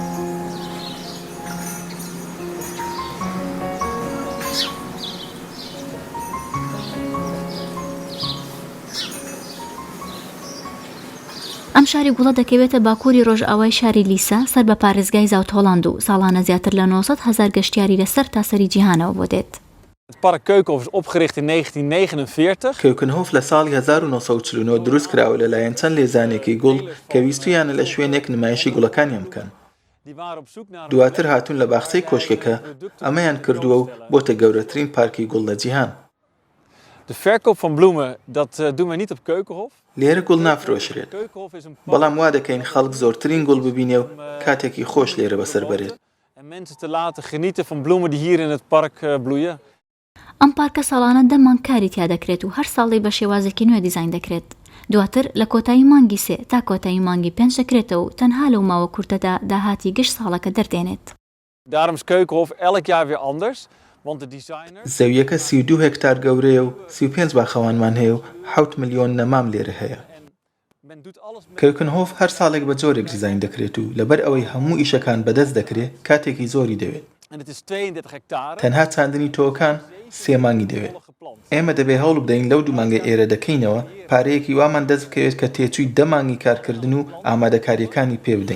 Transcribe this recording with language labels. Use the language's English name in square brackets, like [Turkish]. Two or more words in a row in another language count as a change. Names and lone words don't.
[Central Kurdish] ئەم شاری گوڵە دەکەوێتە باکووری ڕۆژئاوای شاری لیسا سەر بە پارێزگای زاوت-هۆڵاند و ساڵانە زیاتر لە 900,000 گەشتیاری لەسەر تاسەری جیهانەوە بۆ دێت. [Dutch] Het park Keukenhof is opgericht in 1949. [Central Kurdish] کەوکنهۆف لە ساڵی 1949 دروست کراوە لەلایەن چەند لێزانێکی گوڵ کە ویستویانە لە شوێنێک نمایشی گوڵەکانیان بکەن. دواتر هاتوون لە باخچەی کۆشکەکە ئەمەیان کردووە و بۆتە گەورەترین پارکی گوڵ لە جیهان. [Dutch] De verkoop van bloemen, dat doen we niet op Keukenhof. [Central Kurdish] لێرە گوڵ نافرۆشرێت، بەڵام وا دەکەین خەڵک زۆرترین گوڵ ببینێ و کاتێکی خۆش لێرە بەسەر بەرێت. [Dutch] En mensen te laten genieten van bloemen die hier in het park bloeien. [Central Kurdish] ئەم پارکە ساڵانە دەمان کاری تیا دەکرێت و هەر ساڵی بە شێوازێکی نوێ دیزاین دەکرێت. دواتر لە کۆتایی مانگی 3 تا کۆتایی مانگی 5 دەکرێتەوە و تەنها لەو ماوە کورتەدا داهاتی گشت ساڵەکە دەردێنێت. [Dutch] Daarom is Keukenhof elk jaar weer anders. [Central Kurdish] زەویەکە 32 هێکتار گەورەیە و 35 باخەوانمان هەیە و 7 ملیۆن نەمام لێرە هەیە. کەوکنهۆف هەر ساڵێک بە جۆرێک دیزاین دەکرێت و لەبەر ئەوەی هەموو ئیشەکان بەدەست دەکرێت کاتێکی زۆری دەوێت. تەنها چاندنی تۆکان 3 مانگی دەوێت. ئێمە دەبێ هەوڵ بدەین لەو 2 مانگە ئێرە دەکەینەوە پارەیەکی وامان دەست بکەوێت کە تێچووی 10 مانگی کارکردن و ئامادەکاریەکانی پێ بدەین.